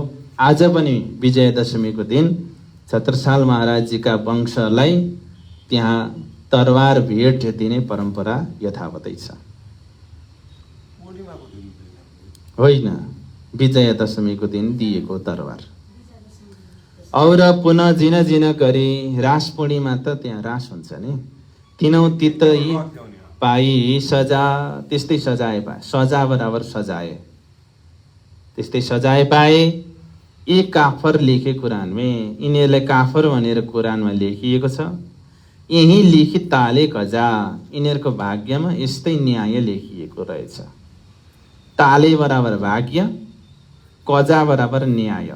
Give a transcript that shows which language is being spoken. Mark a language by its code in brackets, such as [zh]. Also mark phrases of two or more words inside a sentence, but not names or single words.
[ne] आज पनि विजय दशमीको दिन छत्रसाल महाराजजीका वंशलाई त्यहाँ तरबार भेट दिने परम्परा यथावतै छ। होइन, विजय दशमीको दिन दिएको तरबार। [hi] और पुनः जिन जिन [ne] गरी, रास पूर्णिमा त त्यहाँ रास हुन्छ नि, [hi] तिनौ तित पाई सजा, [ne] त्यस्तै [hi] सजाए पाए, [ne] सजा बराबर सजाए, त्यस्तै [hi] सजाए पाए। [ne] यी [hi] काफर लेखे [ne] कुरानमा, यिनीहरूलाई काफर भनेर कुरानमा लेखिएको छ। [hi] यही लिखित ताले कजा, [ne] यिनीहरूको भाग्यमा यस्तै न्याय लेखिएको रहेछ। ताले बराबर भाग्य, कजा बराबर न्याय।